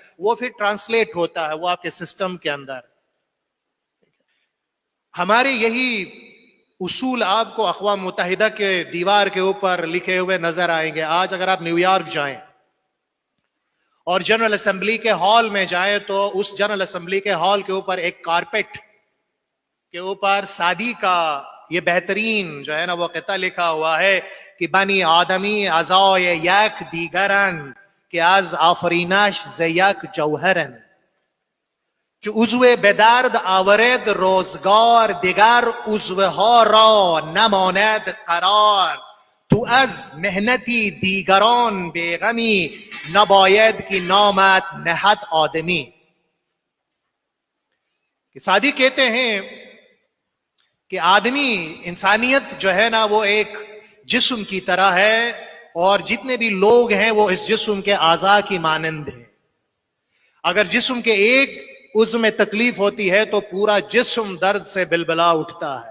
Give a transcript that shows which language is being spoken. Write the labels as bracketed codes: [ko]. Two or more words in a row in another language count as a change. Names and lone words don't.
[ur] وہ پھر ٹرانسلیٹ ہوتا ہے وہ آپ کے سسٹم کے اندر. ہمارے یہی اصول آپ کو اقوام متحدہ کے دیوار کے اوپر لکھے ہوئے نظر آئیں گے. آج اگر آپ نیو یارک جائیں اور جنرل اسمبلی کے ہال میں جائیں تو اس جنرل اسمبلی کے ہال کے اوپر ایک کارپیٹ کے اوپر سعدی کا یہ بہترین جو ہے نا وہ قطعہ لکھا ہوا ہے کہ [fa] بنی آدمی ازای یک دیگرن که از آفرینش ز یک جوهرن. چو عضو به درد آورد روزگار دیگر عضوها را نماند قرار. تو از محنتی دیگران بیغمی نباید که نامت نهد آدمی. [ur] کہ سعدی کہتے ہیں کہ آدمی انسانیت جو ہے نا وہ ایک جسم کی طرح ہے اور جتنے بھی لوگ ہیں وہ اس جسم کے اعضاء کی مانند ہیں. اگر جسم کے ایک عضو میں تکلیف ہوتی ہے تو پورا جسم درد سے بلبلا اٹھتا ہے.